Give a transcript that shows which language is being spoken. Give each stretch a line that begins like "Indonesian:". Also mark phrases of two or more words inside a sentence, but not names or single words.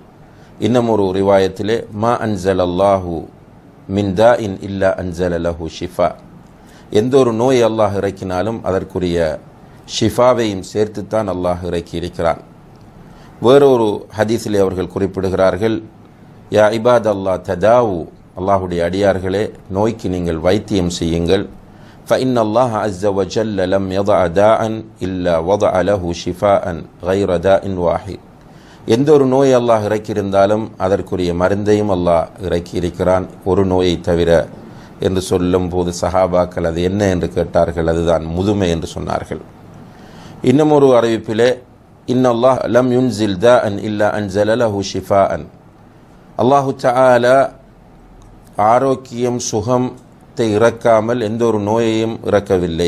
Tamil: இன்னும் ஒரு ரிவாயத்திலே
Arabic: ما أنزل الله من داء إلا أنزل له شفاء,
Tamil: எந்த ஒரு நோய் அல்லாஹ் இறக்கினாலும் அதற்குரிய ஷிஃபாவையும் சேர்த்துத்தான் அல்லாஹ் இறக்கி இருக்கிறான். வேறொரு ஹதீஸிலே அவர்கள் குறிப்பிடுகிறார்கள்,
Arabic: يا عباد الله تداووا,
Tamil: அல்லாஹுடைய அடியார்களே நோய்க்கு நீங்கள் வைத்தியம் செய்யுங்கள்.
Arabic: فإن الله عز وجل لم يضع داء إلا وضع له شفاء غير داء واحد.
Tamil: எந்த ஒரு நோய் அல்லாஹ் இறக்கியிருந்தாலும் அதற்குரிய மருந்தையும் அல்லாஹ் இறக்கியிருக்கிறான், ஒரு நோயை தவிர என்று சொல்லும் போது சஹாபாக்கள் அது என்ன என்று கேட்டார்கள். அதுதான் முதுமை என்று சொன்னார்கள். இன்னும் ஒரு அறிவிப்பிலே,
Arabic: إن الله لم ينزل داء إلا أنزل له شفاء, الله تعالى
Tamil: ஆரோக்கியம் சுகத்தை இறக்காமல் எந்த ஒரு நோயையும் இறக்கவில்லை.